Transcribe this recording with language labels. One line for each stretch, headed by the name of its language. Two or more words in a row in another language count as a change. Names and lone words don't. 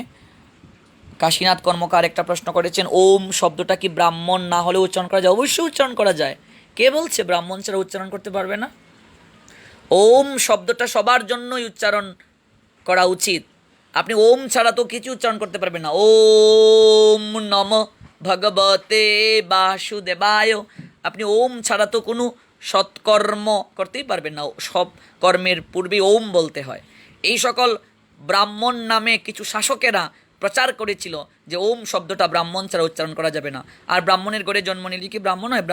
Bangla: কাশীনাথ কর্মকার একটা প্রশ্ন করেছেন, ওম শব্দটা কি ব্রাহ্মণ না হলে উচ্চারণ করা যায়? অবশ্যই উচ্চারণ করা যায়, কে বলছে ব্রাহ্মণ ছাড়া উচ্চারণ করতে পারবে না? ওম শব্দটা সবার জন্যই উচ্চারণ করা উচিত। আপনি ওম ছাড়া তো কিছু উচ্চারণ করতে পারবেন না।
Sanskrit: ওম নমঃ ভগবতে বাসুদেবায়,
Bangla: আপনি ওম ছাড়া তো কোনো সৎকর্ম করতেই পারবেন না, সব কর্মের পূর্বে ওম বলতে হয়। এই সকল ব্রাহ্মণ নামে কিছু শাসকেরা প্রচার করেছিল যে ওম শব্দটা ব্রাহ্মণ ছাড়া উচ্চারণ করা যাবে না। আর ব্রাহ্মণের ঘরে জন্ম নিলে কি ব্রাহ্মণ হয়?